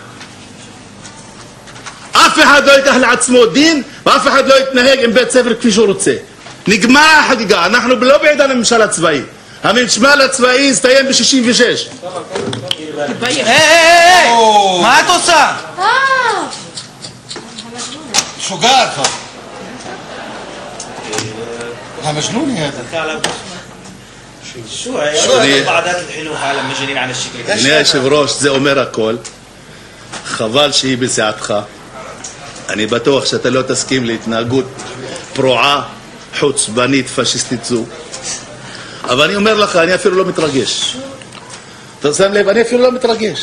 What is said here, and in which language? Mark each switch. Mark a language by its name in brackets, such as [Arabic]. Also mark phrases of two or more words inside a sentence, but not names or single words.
[Hebrew] אף אחד לא ייקח לעצמו דין ואף אחד לא יתנהג עם בית ספר כפי שהוא רוצה. נגמר החגיגה. אנחנו לא בעידן הממשל הצבאי. הממשל הצבאי הסתיים ב-66. מה את עושה? [Arabic] شجاع مجنون هذا شو هي بعضات الحلو عالم مجانين على الشكل ده. [Hebrew] אדוני היושב ראש, זה אומר הכל. חבל שהיא בסיעתך. אני בטוח שאתה לא תסכים להתנהגות פרועה, חוצבנית, פשיסטית זו. אבל אני אומר לך, אני אפילו לא מתרגש. אתה שם לב, אני אפילו לא מתרגש.